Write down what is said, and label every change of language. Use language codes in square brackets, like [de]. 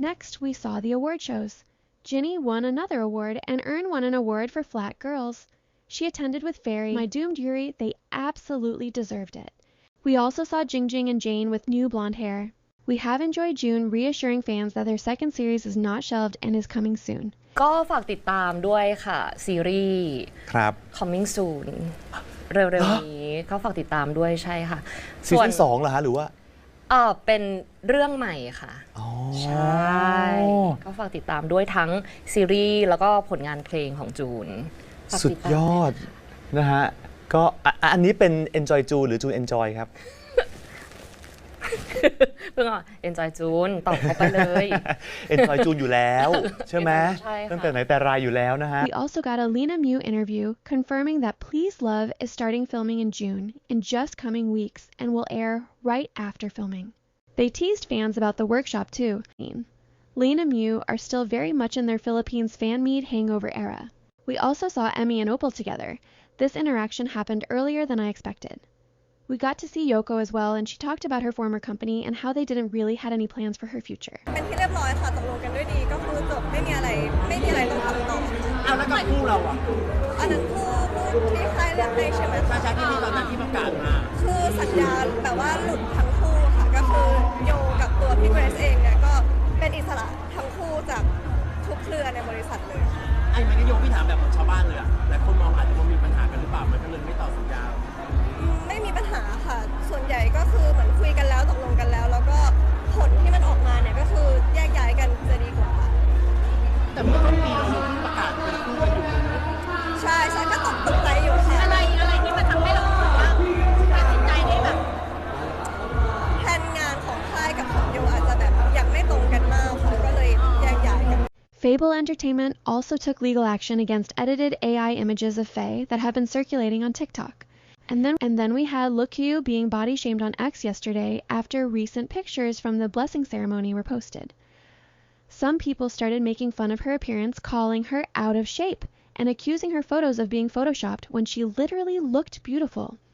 [en] Next, we saw the award shows. Ginny won another award and Earn won an award for Flat Girls. She attended with Fairy, My Doomed Yuri. They absolutely deserved it. We also saw Jingjing and Jane with new blonde hair. We have enjoyed June reassuring fans that their second series is not shelved and is coming soon. [th] ก็ฝากติดตามด้วยค่ะซีรีส์ครับ [en] coming soon [th] เร็วๆนี้ก็ฝากติดตามด้วยใช่ค่ะ ซีซั่น2เหรอฮะหรือว่า เป็นเรื่องใหม่ค่ะใช่ก็ฝากติดตามด้วยทั้งซีรีส์แล้วก็ผลงานเพลงของจูน สุดยอดนะฮะก็อันนี้เป็น Enjoy จูนหรือจูน Enjoy ครับ เพิ่งEnjoy จูนตอบเข้าไปเลย Enjoy จูนอยู่แล้วใช่ไหมตั้งแต่ไหนแต่ไรอยู่แล้วนะฮะ [en] We also got a lenamiu interview confirming that Please Love is starting filming in June in just coming weeks and will air right after filming. They teased fans about the workshop too. Lenamiu are still very much in their Philippines fan meet hangover era. We also saw Emmy and Opal together. This interaction happened earlier than I expected. We got to see Yoko as well, and she talked about her former company and how they didn't really had any plans for her future. [th] เป็นที่เรียบร้อยค่ะตกลงกันด้วยดีก็คือจบไม่มีอะไรต้องทำต่อ แล้วกับคู่เราอ่ะ อันนั้นคู่ที่ค่ายเลือกให้ใช่ไหม ใช่ที่ตอนนั้นที่ประกาศมา คือสัญญาแบบว่าหลุดทั้งคู่ค่ะก็คือโยกับตัวพี่เกรซเองเนี่ยก็เป็นอิสระทั้งคู่จากทุกเครือในบริษัทเลย ไอ้มันก็โยพี่ถามแบบชาวบ้านเลยอ่ะแต่คนมองอาจจะมีปัญหากันหรือเปล่ามันก็เลยไม่ต่อสัญญา ไม่มีปัญหาค่ะส่วนใหญ่ก็คือเหมือนคุยกันแล้วตกลงกันแล้วแล้วก็ผลที่มันออกมาเนี่ยก็คือแยกย้ายกันจะดีกว่า แต่เมื่อต้นปีเราประกาศเป็นคู่กันอยู่ ใช่ก็ตกใจอยู่ค่ะ อะไรที่มันทำให้เราตัดสินใจได้แบบ แผนงานของค่ายกับของโยอาจจะแบบยังไม่ตรงกันมากค่ะก็เลยแยกย้ายกัน [en] Fable Entertainment also took legal action against edited AI images of Faye that have been circulating on TikTok. And then we had Lookkâew being body shamed on X yesterday after recent pictures from the blessing ceremony were posted. Some people started making fun of her appearance, calling her out of shape and accusing her photos of being photoshopped when she literally looked beautiful.